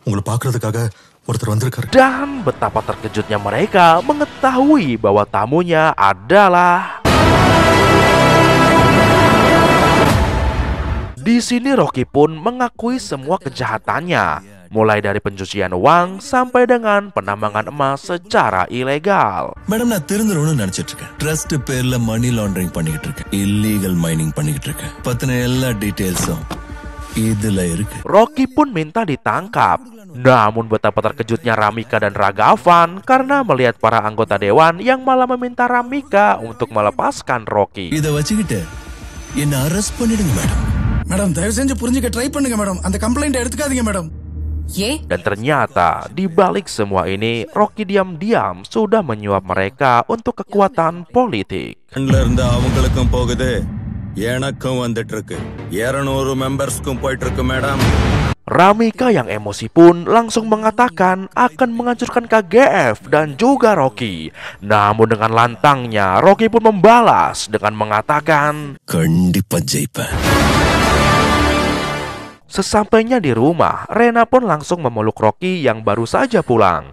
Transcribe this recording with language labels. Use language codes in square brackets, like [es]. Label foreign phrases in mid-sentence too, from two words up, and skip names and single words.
[id] Dan betapa terkejutnya mereka mengetahui bahwa tamunya adalah... Di sini Rocky pun mengakui semua kejahatannya, mulai dari pencucian uang sampai dengan penambangan emas secara ilegal. [ta] Madam, நான் திருந்துறவனு நினைச்சிட்டு இருக்கேன். ட்ரஸ்ட் பேர்ல [en] money laundering [ta] பண்ணிட்டு இருக்கேன். [en] illegal mining [ta] பண்ணிட்டு இருக்கேன். பத்தின எல்லா டீடைல்ஸும் இதுல இருக்கு. [id] Rocky pun minta ditangkap. Namun betapa terkejutnya Ramika dan Ragavan karena melihat para anggota dewan yang malah meminta Ramika untuk melepaskan Rocky. [ta] இத வச்சிக்கிட்டு என்ன அரெஸ்ட் பண்ணிடுங்க மேடம். மேடம் தயவு செஞ்சு புரிஞ்சுக்க ட்ரை பண்ணுங்க மேடம். அந்த கம்ப்ளைண்ட் எடுத்துக்காதீங்க மேடம். [id] Dan ternyata di balik semua ini Rocky diam-diam sudah menyuap mereka untuk kekuatan politik. [ta] அவங்களுக்கும் போகுது, எனக்கும் வந்துட்டு இருக்கு. 200 மெம்பர்ஸ்க்கும் போயிட்டு இருக்கு மேடம். [id] Ramika yang emosi pun langsung mengatakan akan menghancurkan KGF dan juga Rocky. Namun dengan lantangnya Rocky pun membalas dengan mengatakan, Sesampainya di rumah, Rena pun langsung memeluk Rocky yang baru saja pulang.